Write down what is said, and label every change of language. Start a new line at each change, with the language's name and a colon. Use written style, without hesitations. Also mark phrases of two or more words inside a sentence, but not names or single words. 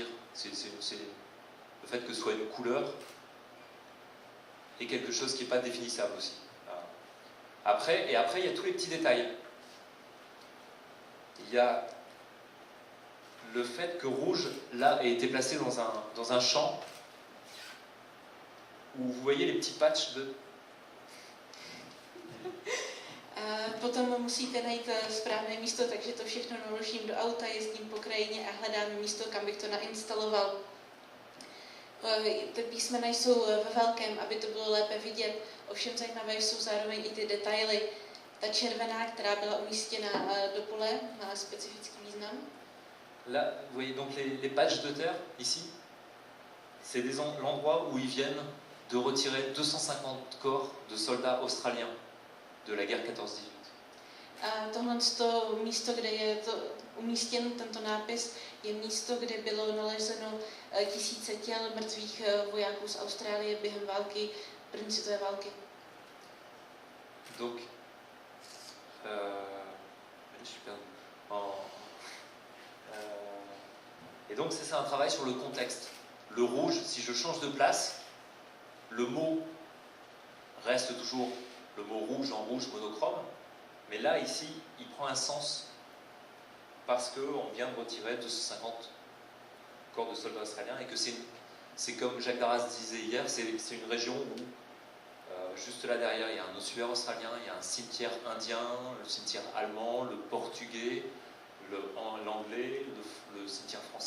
French: C'est le fait que ce soit une couleur et quelque chose qui n'est pas définissable aussi. Après, il y a tous les petits détails. Il y a le fait que rouge, là, ait été placé dans un champ où vous voyez les petits patchs de...
Czech: Potom musíte najít správné místo, takže to všechno naložím do auta, jezdím po krajině a hledám místo, kam bych to nainstaloval. Ty písmena jsou ve velkém, aby to bylo lépe vidět, ovšem zajímavé jsou zároveň i ty detaily. Ta červená, která byla umístěna do pole, má specifický význam.
French: Là, vous voyez donc les patchs de terre, ici, c'est l'endroit où ils viennent de retirer 250 corps de soldats australiens de la guerre 14-18.
Czech: A tohle to místo, kde je to umístěn tento nápis, je místo, kde bylo nalezeno tisíce těl mrtvých vojáků z Austrálie během války, první světové války.
French: Donc, je suis perdu. Et donc c'est ça un travail sur le contexte. Le rouge, si je change de place, le mot reste toujours le mot rouge en rouge monochrome, mais là ici il prend un sens parce qu'on vient de retirer 250 corps de soldats australiens et que c'est comme Jacques Darras disait hier, c'est une région où juste là derrière il y a un ossuaire australien, il y a un cimetière indien, le cimetière allemand, le portugais, l'anglais, le cimetière français.